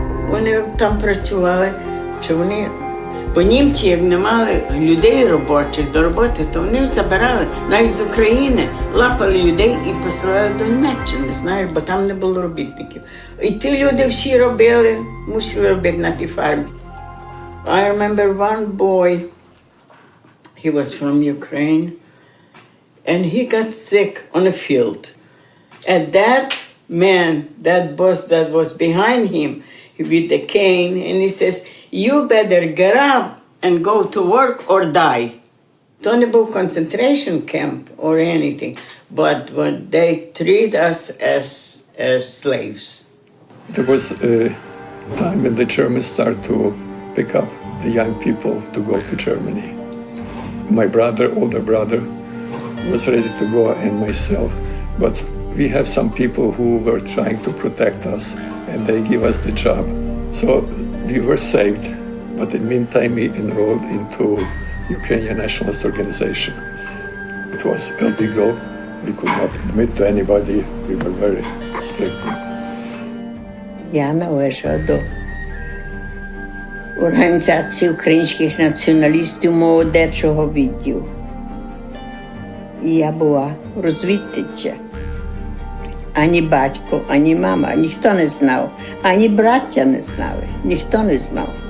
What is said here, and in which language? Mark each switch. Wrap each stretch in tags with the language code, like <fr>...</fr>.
<uk>Вони там працювали, що вони, бо німці, як не мали людей робочих до роботи, то вони забирали навіть з України, лапали людей і посилали до Німеччини, знаєш, бо там не було робітників. І ті люди всі робили, мусили робити на тій фармі.</uk> <en>I remember one boy, he was from Ukraine, and he got sick on a field. And that man, that boss that was behind him, with the cane, and he says, you better get up and go to work or die. Don't about concentration camp or anything, but when they treat us as slaves. There was a time when the Germans started to pick up the young people to go to Germany. My brother, older brother, was ready to go, and myself, but we have some people who were trying to protect us, and they give us the job. So we were saved, but in the meantime we enrolled into Ukrainian nationalist organization. It was illegal. We could not admit to anybody. We were very strict.</en> <uk>Я належала до Організації українських націоналістів молодечого відділу. І я була розвідтиця. Ані батько, ані мама, ніхто не знав, ані браття не знали, ніхто не знав.</uk>